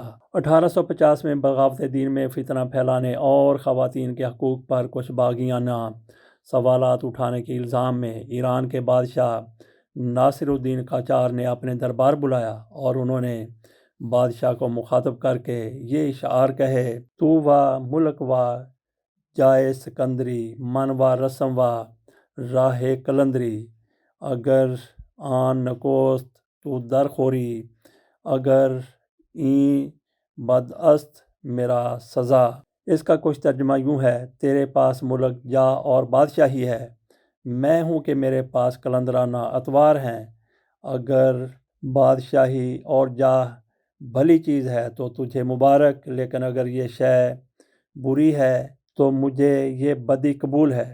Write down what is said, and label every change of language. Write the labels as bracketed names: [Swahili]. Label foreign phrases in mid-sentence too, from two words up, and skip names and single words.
[Urdu] 1850 میں بغاوت دین میں فتنہ پھیلانے اور خواتین کے حقوق پر کچھ باغیانہ سوالات اٹھانے کے الزام میں ایران کے بادشاہ ناصر الدین قاجار نے اپنے دربار بلایا اور انہوں نے بادشاہ کو مخاطب کر کے یہ اشعار کہے: [Persian] تو و ملک و جائے سکندری، من و رسم و راہ قلندری، اگر آن نکوست تو درخوری، اگر این بد است میرا سزا۔ [Urdu] اس کا کچھ ترجمہ یوں ہے: تیرے پاس ملک، جا اور بادشاہی ہے، میں ہوں کہ میرے پاس قلندرانہ اطوار ہیں۔ اگر بادشاہی اور جاہ بھلی چیز ہے تو تجھے مبارک، لیکن اگر یہ شے بری ہے تو مجھے یہ بدی قبول ہے۔